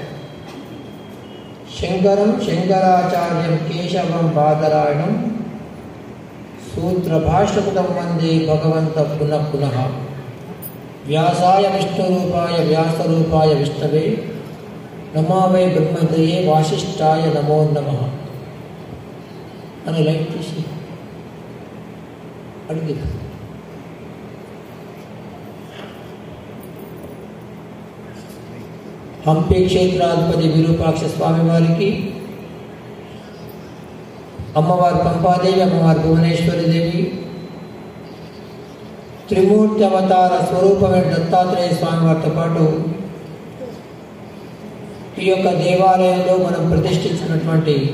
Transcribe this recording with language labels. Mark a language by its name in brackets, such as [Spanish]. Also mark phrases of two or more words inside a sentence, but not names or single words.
[Sanskrit] शङ्करं शङ्कराचार्यं केशवं बादरायणं सूत्रभाष्यकृतं वन्दे भगवन्तं पुनः पुनः। व्यासाय विष्णुरूपाय व्यासरूपाय विष्णवे नमो वै ब्रह्मदये वासिष्ठाय नमो नमः [Telugu] అని లైట్ తీసి అడిగి హంపి క్షేత్రాధిపతి విరూపాక్ష స్వామి వారికి, అమ్మవారు పంపాదేవి, అమ్మవారు భువనేశ్వరి దేవి, త్రిమూర్తి అవతార స్వరూపమైన దత్తాత్రేయ స్వామి వారితో పాటు ఈ యొక్క దేవాలయంలో మనం ప్రతిష్ఠించినటువంటి